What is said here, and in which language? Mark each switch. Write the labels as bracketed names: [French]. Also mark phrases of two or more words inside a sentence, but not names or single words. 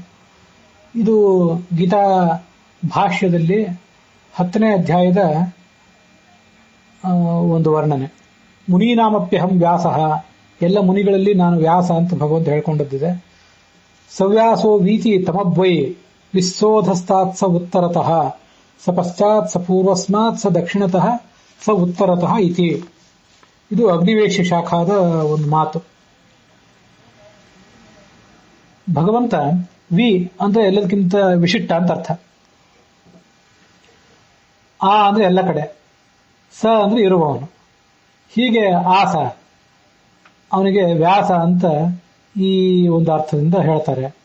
[Kannada] ಇದು ಗೀತಾ ಭಾಷ್ಯದಲ್ಲಿ 10ನೇ ಅಧ್ಯಾಯದ ಒಂದು ವರ್ಣನೆ. [Sanskrit] ಮುನೀನಾಮಪ್ಯಹಂ ವ್ಯಾಸ, [Kannada] ಎಲ್ಲ ಮುನಿಗಳಲ್ಲಿ ನಾನು ವ್ಯಾಸ ಅಂತ ಭಗವಂತ ಹೇಳ್ಕೊಂಡದ್ದಿದೆ. [Sanskrit] ಸವ್ಯಾಸೋ ವೀತಿ ತಮದ್ವೈ ವಿಶೋಧಸ್ತಾತ್ ಸ ಉತ್ತರತಃ ಸ ಪಶ್ಚಾತ್ ಸ ಪೂರ್ವಸ್ಮಾತ್ ಸ ದಕ್ಷಿಣತಃ ಸ ಉತ್ತರತಃ ಇತಿ. [Kannada] ಇದು ಅಗ್ನಿವೇಶ ಶಾಖಾದ ಒಂದು ಮಾತು. ಭಗವಂತ ವಿ ಅಂದ್ರೆ ಎಲ್ಲದಕ್ಕಿಂತ ವಿಶಿಷ್ಟ ಅಂತ ಅರ್ಥ. ಆ ಅಂದ್ರೆ ಎಲ್ಲ ಕಡೆ, ಸ ಅಂದ್ರೆ ಇರುವವನು. ಹೀಗೆ ಆಸ, ಅವನಿಗೆ ವ್ಯಾಸ ಅಂತ ಈ ಒಂದು ಅರ್ಥದಿಂದ ಹೇಳ್ತಾರೆ.